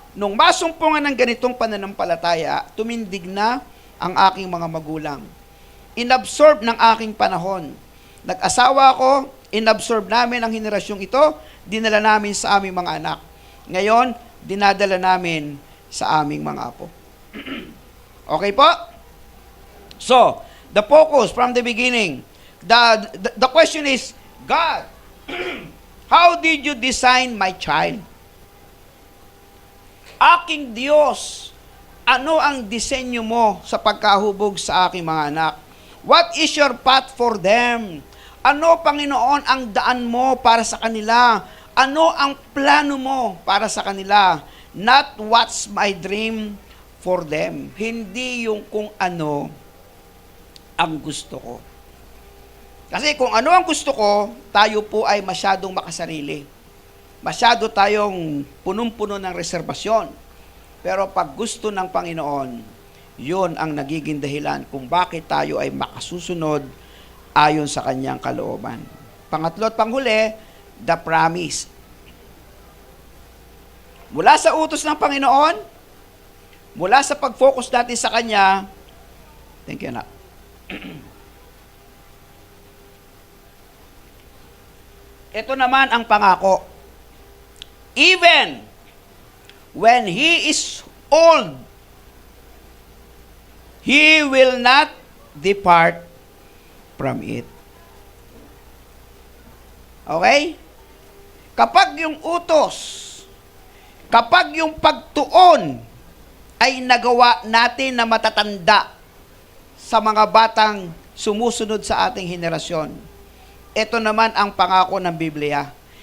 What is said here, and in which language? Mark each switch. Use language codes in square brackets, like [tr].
[tl] Nung masumpungan ng ganitong pananampalataya, tumindig na ang aking mga magulang. Inabsorb ng aking panahon. Nag-asawa ako, inabsorb namin ang henerasyong ito, dinala namin sa aming mga anak. Ngayon, dinadala namin sa aming mga apo. Okay po? [en] So, the focus from the beginning, the question is, God, how did you design my child? [tl] Aking Diyos, ano ang disenyo mo sa pagkahubog sa aking mga anak? [en] What is your path for them? [tl] Ano, Panginoon, ang daan mo para sa kanila? Ano ang plano mo para sa kanila? [en] Not what's my dream for them. [tl] Hindi yung kung ano ang gusto ko. Kasi kung ano ang gusto ko, tayo po ay masyadong makasarili. Masyado tayong punong-puno ng reserbasyon. Pero pag gusto ng Panginoon, yun ang nagiging dahilan kung bakit tayo ay makasusunod ayon sa kanyang kalooban. Pangatlo at panghuli, [en] the promise. [tl] Mula sa utos ng Panginoon, mula sa pag-focus natin sa Kanya, [en] thank you, [tl] anak. Ito naman ang pangako. [en] Even when He is old, He will not depart from it. Okay? [tl] Kapag yung utos, kapag yung pagtuon ay nagawa natin na matatanda sa mga batang sumusunod sa ating henerasyon, ito naman ang pangako ng Biblia.